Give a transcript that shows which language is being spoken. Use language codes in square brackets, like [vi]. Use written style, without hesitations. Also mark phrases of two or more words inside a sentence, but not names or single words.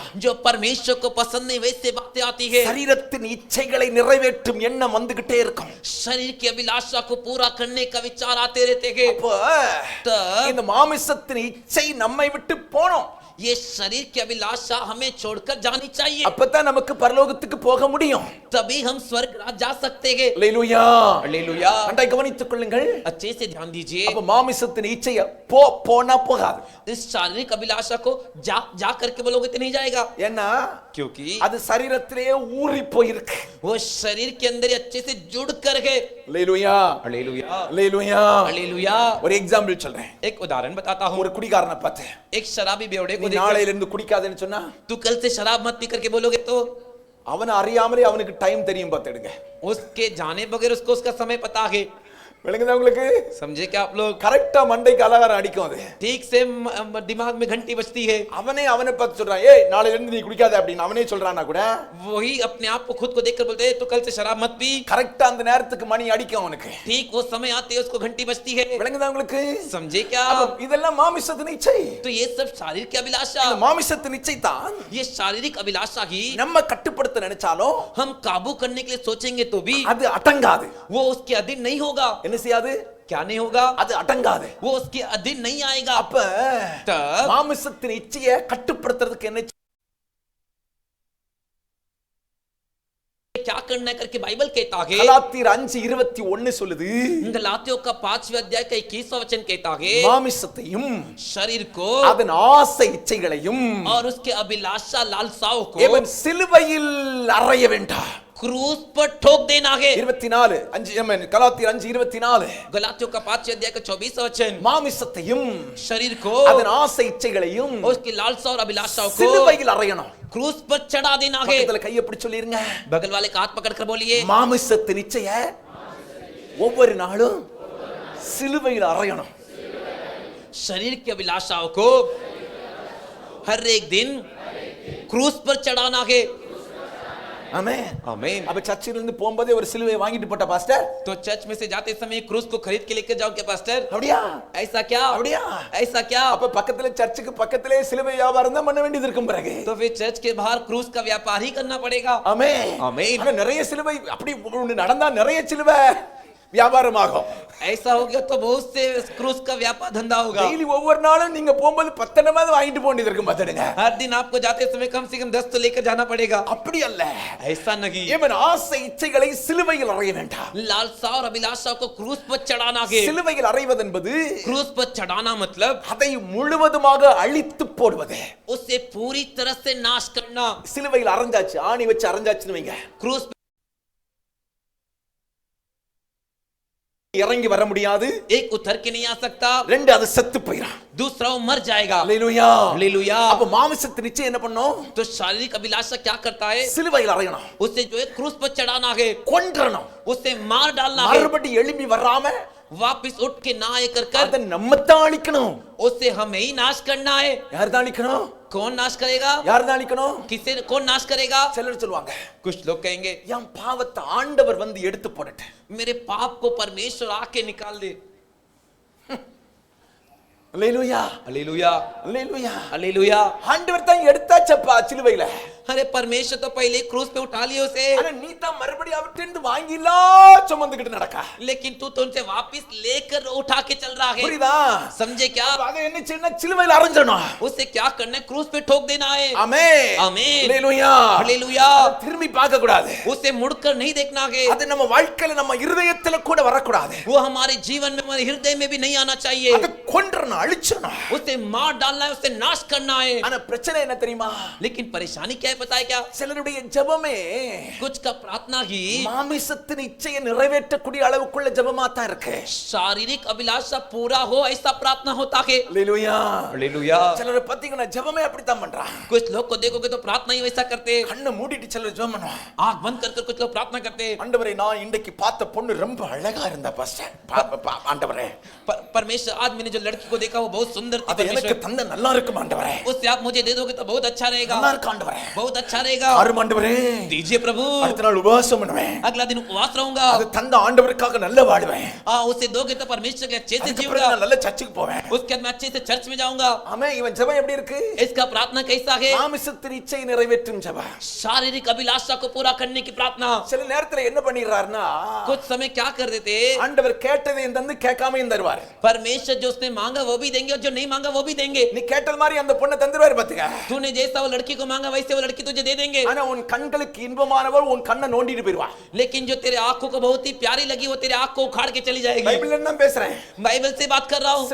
[hi] जो परमेश्वर को पसंद नहीं वैसे बातें आती है, [ta] சரீரத்தின் இச்சைகளை நிறைவேற்றும் எண்ணம் வந்துகிட்டே இருக்கும், [hi] शरीर की अभिलाषा को पूरा करने का विचार आते रहते हैं। [ta] அப்ப இந்த மாமிசத்தின் இச்சை நம்மை விட்டு போனோம், [hi] ये शरीर की अभिलाषा हमें छोड़कर जानी चाहिए, [ta] அப்பதான் நமக்கு பரலோகத்துக்கு போக முடியும், [hi] तभी हम स्वर्ग राज जा सकते हैं। [ta] அல்லேலூயா [hi] हालेलुया। [ta] நன்றாய் கவனித்துக் கொள்ளுங்கள், [hi] अच्छे से ध्यान दीजिए, [ta] அப்ப மாமிசத்தின் இச்சைய போனா போகாது, [hi] इस शारीरिक अभिलाषा को जा करके बोलोगे तो नहीं जाएगा, [ta] ஏன்னா [hi] क्योंकि [ta] அது சரீரத்திலேயே ஊறி போயிருக்கு, [hi] वो शरीर के अंदर अच्छे से जुड़ कर गए। [ta] அல்லேலூயா [hi] हालेलुया। [ta] அல்லேலூயா [hi] हालेलुया। [ta] ஒரு எக்ஸாம்பிள் சொல்றேன், [hi] एक उदाहरण बताता हूँ, [ta] ஒரு குடிகாரனை பார்த்தேன், [hi] एक शराबी बेवड़े को [ta] நீ [hi] देखकर, [ta] நாளையில இருந்து குடிக்காதேன்னு சொன்னா [hi] तू कल से शराब मत पी करके बोलोगे तो [ta] அவனை அறியாமலே அவனுக்கு டைம் தெரியும் பார்த்துடுங்க, [hi] उसके जाने बगैर उसको उसका समय पता है। [ta] விளங்குதா உங்களுக்கு? [hi] समझे क्या आप लोग? [ta] கரெக்டா மண்டைக்கு அலகாரம் அடிக்கும் அது, [hi] ठीक से दिमाग में घंटी बजती है, [ta] அவனை பார்த்து சொல்றான், ஏய் நாளையில இருந்து நீ குடிக்காத அப்படின்னு அவனே சொல்றானா கூட [hi] वही अपने आप को खुद को देखकर बोलते हैं तो कल से शराब मत पी, [ta] கரெக்டா அந்த நேரத்துக்கு மணி அடிக்கும் அவனுக்கு, [hi] ठीक वो समय आते है उसको घंटी बजती है। [ta] விளங்குதா உங்களுக்கு? [hi] समझे क्या? [ta] அப்ப இதெல்லாம் மாமிசத்தின் இச்சை, [hi] तो ये सब शारीरिक की अभिलाषा, [ta] இந்த மாமிசத்தின் இச்சை தான் [hi] ये शारीरिक अभिलाषा ही [ta] நம்ம கட்டுப்படுத்த நினைச்சாலும் [hi] हम काबू करने के लिए सोचेंगे तो भी [ta] அது அடங்காது, [hi] वो उसके अधीन नहीं होगा। [ta] என்ன செய்யாது? [hi] क्या नहीं होगा? [ta] அது அடங்காது, [hi] वो उसके अधीन नहीं आएगा। [ta] அப்ப [hi] तब [ta] மாமிசத்தின் இச்சையை கட்டுப்படுத்துறதுக்கு என்ன [hi] क्या करना है करके बाइबल कहता है, [ta] கலாத்தியர் 5:21 சொல்லுது, [hi] गलातियों का 5वें अध्याय का 21वां वचन कहता है, [ta] மாமிசத்தையும் [hi] शरीर को [ta] அதன் ஆசை இச்சைகளையும் [hi] और उसके अभिलाषा लालसाओं को [ta] இவன் சிலுவையில் அறைய வேண்டாம், [hi] क्रूस पर ठोक देना है। [ta] 24 கலாத்தியர் 5:24 [hi] गलातियों का 5वें अध्याय का 24वां वचन, [ta] மாமிசத்தையும் [hi] शरीर को [ta] அதன் ஆசை இச்சைகளையும் [hi] और उसकी लालसा और अभिलाषाओं को [ta] சிலுவையில் அறையணும், [hi] क्रूस पर चढ़ा देना है। [ta] பக்கத்துல கையை பிடிச்சு சொல்லிருங்க, [hi] बगल वाले का हाथ पकड़कर बोलिए, [ta] மாமிசத்தின் இச்சைய ஒவ்வொரு நாளும் சிலுவையில் அறையணும், [hi] शरीर की अभिलाषाओं को हर एक दिन क्रूस पर चढ़ाना है। [ta] ஆமென். [hi] आमीन। [ta] அப்ப சர்ச்சில இருந்து போகும்போதே ஒரு சிலுவையை வாங்கிட்டு போட்ட பாஸ்டர். [hi] तो चर्च में से जाते समय क्रूस को खरीद के लेकर जाओ क्या पास्टर? [ta] அப்படியா? [hi] ऐसा क्या? [ta] அப்படியா? [hi] ऐसा क्या? [ta] அப்ப பக்கத்துல சர்ச்சுக்கு பக்கத்திலே சிலுவை வியாபாரம் தான் பண்ண வேண்டியது இருக்கும் பிறகு. [hi] तो फिर चर्च के बाहर क्रूस का व्यापार ही करना पड़ेगा। [ta] ஆமென். [hi] आमीन। [ta] ஆனா நிறைய சிலுவை அப்படி ஒண்ணு நடந்தா நிறைய சிலுவை வியாபாரமாகும். [hi] ऐसा हो गया तो बहुत से क्रूस का व्यापार धंधा होगा। [ta] டெய்லி ஒவ்வொரு நாளும் நீங்க போகும்போது 10 எண்ணமாவது வாங்கிட்டு போக வேண்டியது இருக்கும் பாத்துடுங்க. [hi] हर दिन आपको जाते समय कम से कम 10 तो लेकर जाना पड़ेगा। [ta] அப்படி அல்ல. [hi] ऐसा नहीं। [ta] ஏமன் ஆசை இச்சைகளை சிலுவையில் அறைய வேண்டாம். [hi] लालसा और अभिलाषा को क्रूस पर चढ़ाना है। [ta] சிலுவையில் அறைவது என்பது [hi] क्रूस पर चढ़ाना मतलब [ta] அதை முழுவதுமாக அழித்து போடுவது. [hi] उसे पूरी तरह से नाश करना। [ta] சிலுவையில் அறைஞ்சாச்சு, ஆணி வச்சு அறைஞ்சாச்சுன்னு வைங்க. [hi] क्रूस [ta] இறங்கி வர முடியாது. [hi] एक उतर के नहीं आ सकता, [ta] ரெண்டு அது செத்து போயிடும். [hi] दूसरा वो मर जाएगा। [ta] அல்லேலூயா. [hi] हालेलुया। [ta] அப்ப மாமிசத்து நிச்சயம் என்ன பண்ணும்? [hi] तो शारीरिक अभिलाषा क्या करता है? [ta] சிலுவையில் அறையணும், [hi] उसे जो है क्रूस पर चढ़ाना है, [ta] கொன்றணும், [hi] उसे मार डालना है, [ta] மறுபடி எழும்பி வராம [hi] वापस उठ के ना आए कर कर [ta] அதை நம்ம தான் அழிக்கணும். [hi] उसे हमें ही नाश करना है। [ta] யார் தான் அழிக்கணும்? [hi] कौन नाश करेगा? [ta] யார் தான் அழிக்கணும்? [hi] किसे कौन नाश करेगा? [ta] சிலர் சொல்லுவாங்க, [hi] कुछ लोग कहेंगे [ta] என் பாவத்தை ஆண்டவர் வந்து எடுத்து போடட்டு. [hi] मेरे पाप को परमेश्वर आके निकाल दे। [ta] அல்லேலூயா. [hi] हालेलुया। [ta] அல்லேலூயா. [hi] हालेलुया। [ta] ஆண்டவர் தான் எடுத்தாச்சப்பா சிலுவையில. [hi] अरे परमेश्वर तो पहले क्रूस पे उठा लिए उसे, [ta] ஆனா நீ தான் மறுபடியும் அவர்கிட்ட வாங்கிலாம் சுமந்துக்கிட்டு நடக்க. [hi] लेकिन तू तो उनसे वापस लेकर उठा के चल रहा है। [ta] புரியுதா? [hi] समझे क्या? [ta] அதை என்ன செய்யணும்? சிலுவையில அறைஞ்சணும். [hi] उसे क्या करना है? क्रूस पे ठोक देना है। [ta] ஆமென். [hi] आमीन। [ta] அல்லேலூயா. [hi] हालेलुया। [ta] திரும்பி பார்க்க கூடாது. [hi] उसे मुड़कर नहीं देखना है। [ta] அது நம்ம வாழ்க்கையில நம்ம இருதயத்துல கூட வரக்கூடாது. [hi] वो हमारे जीवन में, हमारे हृदय में भी नहीं आना चाहिए। [ta] அது கொன்றணும், அழிச்சணும். [hi] उसे मार डालना है, उसे नाश करना है। [ta] ஆனா பிரச்சனை என்ன தெரியுமா? [hi] लेकिन परेशानी क्या है पता है क्या? [ta] சிலருடைய ஜெபமே [hi] कुछ का प्रार्थना ही [ta] மாமிசத்தின் இச்சையை நிறைவேற்றக்கூடிய அளவுக்குள்ள ஜெபமா தான் இருக்கு. [hi] शारीरिक अभिलाषा पूरा हो ऐसा प्रार्थना होता है। [ta] அல்லேலூயா. [hi] हालेलुया। [ta] சிலர் பாத்தீங்கன்னா ஜெபமே அப்படித்தான் பண்றாங்க. [hi] कुछ लोग को देखोगे तो प्रार्थना ही वैसा करते हैं। [ta] கண்ணை மூடிட்டு சிலர் ஜெபம் பண்ணுவாங்க. [hi] आंख बंद कर कुछ लोग प्रार्थना करते हैं। [ta] ஆண்டவரே, நான் இன்னைக்கு பார்த்த பொண்ணு ரொம்ப அழகா இருந்தா பாஸ்டர். ஆண்டவரே, [hi] परमेश्वर आज मैंने जो लड़की को देखा वो बहुत सुंदर थी। [ta] அது எனக்கு [hi] परमेश्वर [ta] தந்த நல்லா இருக்கும் ஆண்டவரே. [hi] उससे आप मुझे दे दोगे तो बहुत अच्छा रहेगा। [ta] நல்லா இருக்கு ஆண்டவரே. [hi] बहुत अच्छा रहेगा। [ta] ஆறும் ஆண்டவரே. [hi] दीजिए प्रभु। [ta] அடுத்த நாள் உபவாசம் பண்ணுவேன். [hi] अगला दिन उपवास रहूंगा। [ta] அது தந்த ஆண்டவருக்காக நல்ல வாழ்வேன். [hi] उसे दोगे तो परमेश्वर के अच्छे से [ta] அதுக்கு [hi] जीऊंगा। [ta] பிறகு நான் நல்ல சர்ச்சுக்கு போவேன். [hi] उसके बाद मैं अच्छे से चर्च में जाऊंगा। [ta] ஆமென். இவன் ஜெபம் எப்படி இருக்கு? [hi] इसका प्रार्थना कैसा है? [ta] மாமிசத்தின் இச்சையை நிறைவேற்றும் ஜெபம். [hi] शारीरिक अभिलाषा को पूरा करने की प्रार्थना। [ta] சில நேரத்துல என்ன பண்ணிடுறாருன்னா, [hi] कुछ समय क्या कर देते, [ta] ஆண்டவர் கேட்டதையும் தந்து கேட்காமையும் தருவார். [hi] परमेश्वर जो उसने मांगा वो भी देंगे और जो नहीं मांगा वो भी देंगे। [ta] நீ கேட்டது மாதிரி அந்த பொண்ணை தந்துருவாரு பாத்துக்க. [hi] तूने जैसा वो लड़की को मांगा वैसे वो लड़की तुझे दे देंगे। [ta] ஆனா உன் கண்களுக்கு இன்பமானவர் உன் கண்ணை நோண்டிட்டு போயிடுவா. [hi] लेकिन जो तेरे आंखों को बहुत ही प्यारी लगी वो तेरे आंख को उखाड़ के चली जाएगी। [ta] பைபிள்ல என்ன பேசுறேன்? [hi] बाइबल से बात कर रहा हूँ।